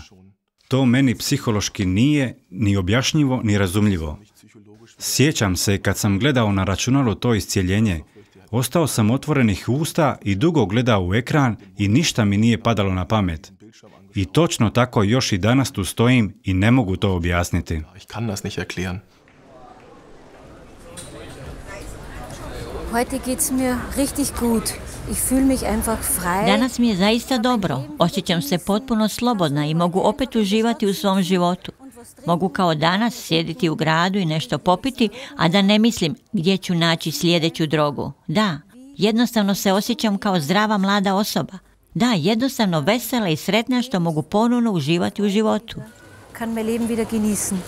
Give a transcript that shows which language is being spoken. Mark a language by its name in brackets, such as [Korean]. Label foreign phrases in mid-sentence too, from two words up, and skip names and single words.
[Croatian] To meni psihološki nije ni objašnjivo ni razumljivo. Sjećam se kad sam gledao na računalu to iscjeljenje. Ostao sam otvorenih usta i dugo gledao u ekran i ništa mi nije padalo na pamet. I točno tako još i danas tu stojim i ne mogu to objasniti. [German] Heute geht's mir richtig gut. Ich fühle mich einfach frei. [Croatian] Danas mi je zaista dobro. Osjećam se potpuno slobodna i mogu opet uživati u svom životu. Mogu kao danas sjediti u gradu i nešto popiti, a da ne mislim gdje ću naći sljedeću drogu. Da, jednostavno se osjećam kao zdrava mlada osoba. Da, jednostavno vesela i sretna što mogu ponovno uživati u životu. [German] Kann mein Leben wieder genießen.